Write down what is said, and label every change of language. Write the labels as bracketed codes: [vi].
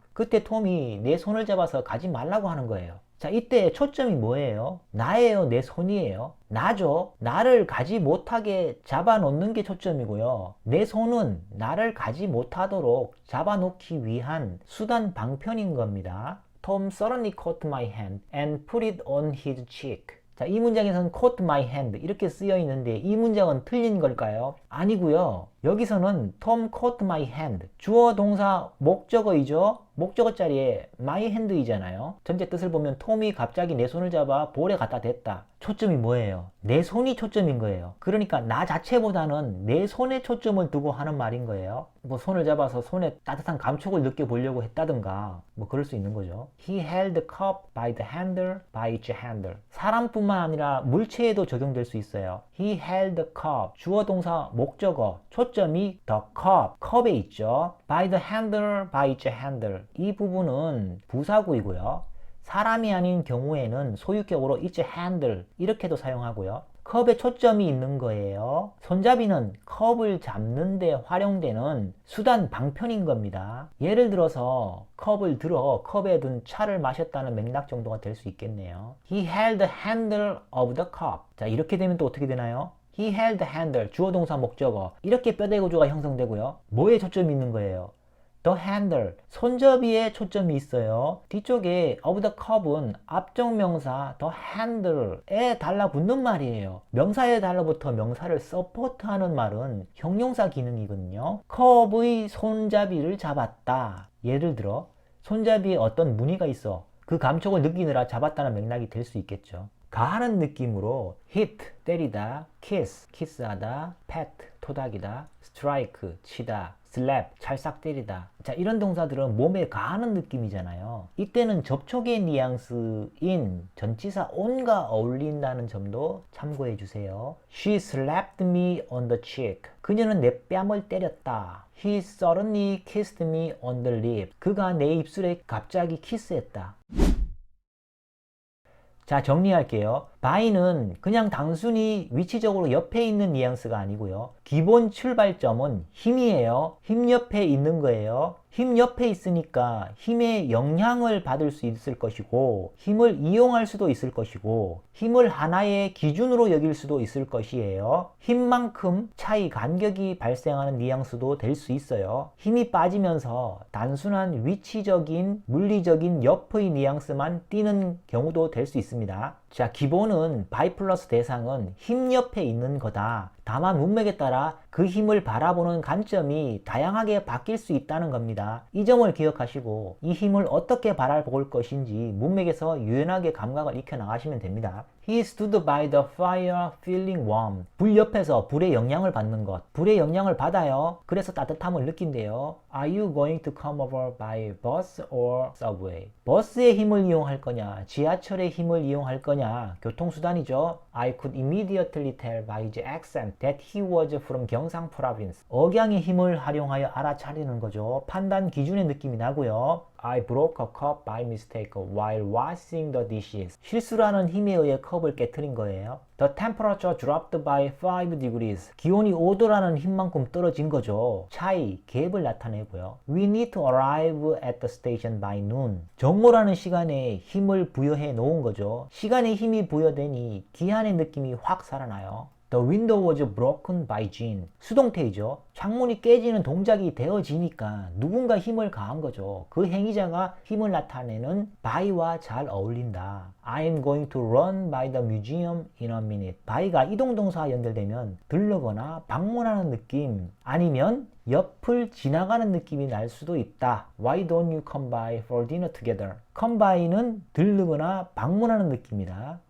[ko] 그때 톰이 내 손을 잡아서 가지 말라고 하는 거예요. 자, 이때 초점이 뭐예요? 나예요, 내 손이에요. 나죠. 나를 가지 못하게 잡아놓는 게 초점이고요. 내 손은 나를 가지 못하도록 잡아놓기 위한 수단 방편인 겁니다. [en] Tom suddenly caught my hand and put it on his cheek. [ko] 자, 이 문장에서는 [en] caught my hand [ko] 이렇게 쓰여 있는데 이 문장은 틀린 걸까요? 아니고요. 여기서는 [en] Tom caught my hand. [ko] 주어 동사 목적어이죠. 목적어 자리에 [en] my hand [ko] 이잖아요. 전체 뜻을 보면 톰이 갑자기 내 손을 잡아 볼에 갖다 댔다. 초점이 뭐예요? 내 손이 초점인 거예요. 그러니까 나 자체보다는 내 손에 초점을 두고 하는 말인 거예요. 뭐 손을 잡아서 손에 따뜻한 감촉을 느껴보려고 했다든가 뭐 그럴 수 있는 거죠. [en] He held the cup by the handle by its handle. [ko] 사람뿐만 아니라 물체에도 적용될 수 있어요. [en] He held the cup. [ko] 주어 동사 목적어. 초점이 [en] the cup. [ko] 컵에 있죠. [en] by the handle by its handle. [ko] 이 부분은 부사구이고요. 사람이 아닌 경우에는 소유격으로 [en] its handle [ko] 이렇게도 사용하고요. 컵에 초점이 있는 거예요. 손잡이는 컵을 잡는 데 활용되는 수단 방편인 겁니다. 예를 들어서 컵을 들어 컵에 든 차를 마셨다는 맥락 정도가 될 수 있겠네요. [en] He held the handle of the cup. [ko] 자, 이렇게 되면 또 어떻게 되나요? [en] He held the handle, [ko] 주어 동사 목적어. 이렇게 뼈대 구조가 형성되고요. 뭐에 초점이 있는 거예요? [en] The handle, [ko] 손잡이에 초점이 있어요. 뒤쪽에 [en] of the cup [ko] 은 앞쪽 명사 [en] the handle [ko] 에 달라붙는 말이에요. 명사에 달라붙어 명사를 서포트하는 말은 형용사 기능이거든요. 컵의 손잡이를 잡았다. 예를 들어 손잡이에 어떤 무늬가 있어. 그 감촉을 느끼느라 잡았다는 맥락이 될 수 있겠죠. 가하는 느낌으로 hit, 때리다, kiss, 키스하다, pat, 토닥이다, strike, 치다, slap, 찰싹 때리다. 자, 이런 동사들은 몸에 가하는 느낌이잖아요. 이때는 접촉의 뉘앙스인 전치사 on과 어울린다는 점도 참고해 주세요. [en] She slapped me on the cheek. [ko] 그녀는 내 뺨을 때렸다. [en] He suddenly kissed me on the lip. [ko] 그가 내 입술에 갑자기 키스했다. 자, 정리할게요. by는 그냥 단순히 위치적으로 옆에 있는 뉘앙스가 아니고요. 기본 출발점은 힘이에요. 힘 옆에 있는 거예요. 힘 옆에 있으니까 힘의 영향을 받을 수 있을 것이고 힘을 이용할 수도 있을 것이고 힘을 하나의 기준으로 여길 수도 있을 것이에요. 힘만큼 차이 간격이 발생하는 뉘앙스도 될 수 있어요. 힘이 빠지면서 단순한 위치적인 물리적인 옆의 뉘앙스만 띄는 경우도 될 수 있습니다. 자, 기본은 바이 플러스 대상은 힘 옆에 있는 거다. 다만 문맥에 따라 그 힘을 바라보는 관점이 다양하게 바뀔 수 있다는 겁니다. 이 점을 기억하시고 이 힘을 어떻게 바라볼 것인지 문맥에서 유연하게 감각을 익혀 나가시면 됩니다. [en] He stood by the fire feeling warm. [ko] 불 옆에서 불의 영향을 받는 것. 불의 영향을 받아요. 그래서 따뜻함을 느낀대요. [en] Are you going to come over by bus or subway? [ko] 버스의 힘을 이용할 거냐, 지하철의 힘을 이용할 거냐, 교통수단이죠. [en] I could immediately tell by his accent that he was from 경상 province. [ko] 억양의 힘을 활용하여 알아차리는 거죠. 판단 기준의 느낌이 나고요. [en] I broke a cup by mistake while washing the dishes. [ko] 실수라는 힘에 의해 컵을 깨트린 거예요. [en] The temperature dropped by 5 degrees. [ko] 기온이 5도라는 힘만큼 떨어진 거죠. 차이, 갭을 나타내고요. [en] We need to arrive at the station by noon. [ko] 정오라는 시간에 힘을 부여해 놓은 거죠. 시간에 힘이 부여되니 기한의 느낌이 확 살아나요. [en] The window was broken by Jean. [ko] 수동태이죠. 창문이 깨지는 동작이 되어지니까 누군가 힘을 가한 거죠. 그 행위자가 힘을 나타내는 by와 잘 어울린다. [en] I'm going to run by the museum in a minute. [ko] by가 이동동사와 연결되면 들르거나 방문하는 느낌 아니면 옆을 지나가는 느낌이 날 수도 있다. [en] Why don't you come by for dinner together? [ko] come by는 들르거나 방문하는 느낌이다.